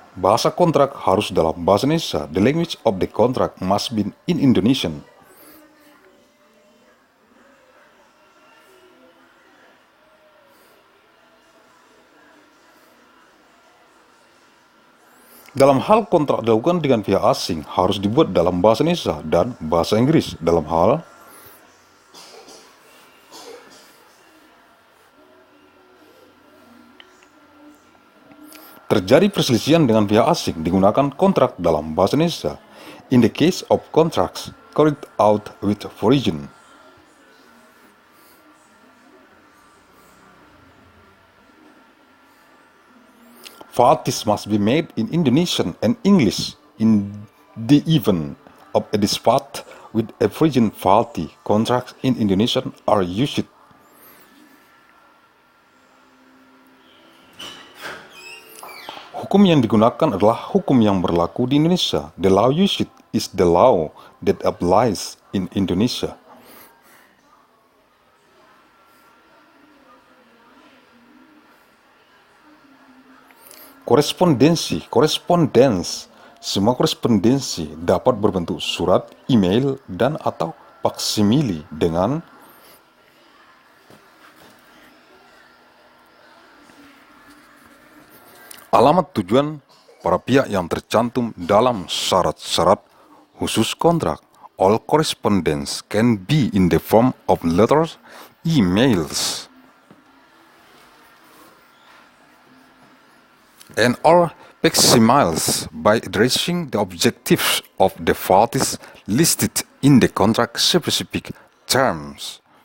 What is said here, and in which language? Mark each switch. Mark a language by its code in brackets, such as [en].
[id] Bahasa kontrak harus dalam bahasa Indonesia. [en] The language of the contract must be in Indonesian. [id] Dalam hal kontrak dilakukan dengan pihak asing harus dibuat dalam bahasa Indonesia dan bahasa Inggris. Dalam hal terjadi perselisihan dengan pihak asing digunakan kontrak dalam bahasa Indonesia. [en] In the case of contracts carried out with foreign parties must be made in Indonesian and English in the event of a dispute with a foreign party. Contracts in Indonesian are used. [id] Hukum yang digunakan adalah hukum yang berlaku di Indonesia. [en] The law used is the law that applies in Indonesia. [id] Korespondensi, correspondence. Semua korespondensi dapat berbentuk surat, email, dan atau faksimili dengan alamat tujuan para pihak yang tercantum dalam syarat-syarat khusus kontrak. [en] All correspondence can be in the form of letters, emails, and or facsimiles by addressing the objectives of the parties listed in the contract specific terms.